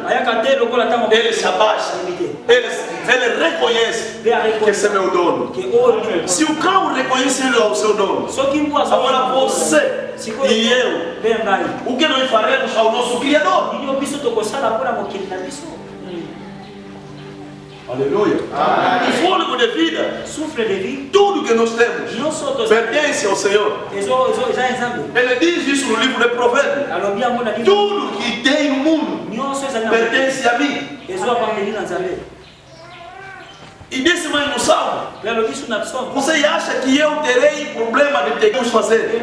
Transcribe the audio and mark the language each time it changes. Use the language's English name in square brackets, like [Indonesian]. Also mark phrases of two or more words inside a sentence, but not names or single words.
[Portuguese] Ele se abaixa, ele reconhece que esse é meu dono. Se o cão reconhece o seu dono, agora você e eu, o que nós faremos ao nosso Criador? Aleluia. O fôlego de vida, [French] Souffle de vie. [Portuguese] tudo que nós temos, Não só dos pertence ao Senhor. Ele diz isso no livro de Provérbios. Tudo que tem no mundo pertence a mim. E disse mais no Salmo: você acha que eu terei problema de ter que fazer?